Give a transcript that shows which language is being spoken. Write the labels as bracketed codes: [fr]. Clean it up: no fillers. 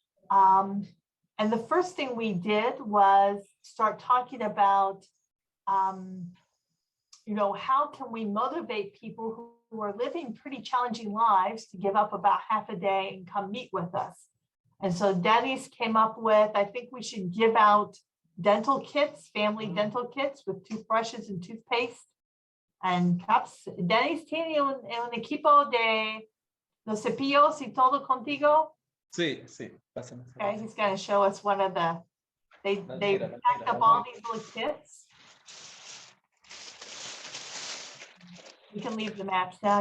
[en] And the first thing we did was start talking about, you know, how can we motivate people who are living pretty challenging lives to give up about half a day and come meet with us. And so Denny's came up with, I think we should give out dental kits, family dental kits with toothbrushes and toothpaste and cups. [es] Denny's tiene un equipo de los cepillos y todo contigo. Sí, sí. Pásame. [en] Okay, he's going to show us one of the, they packed up all these little kits. We can leave the maps now.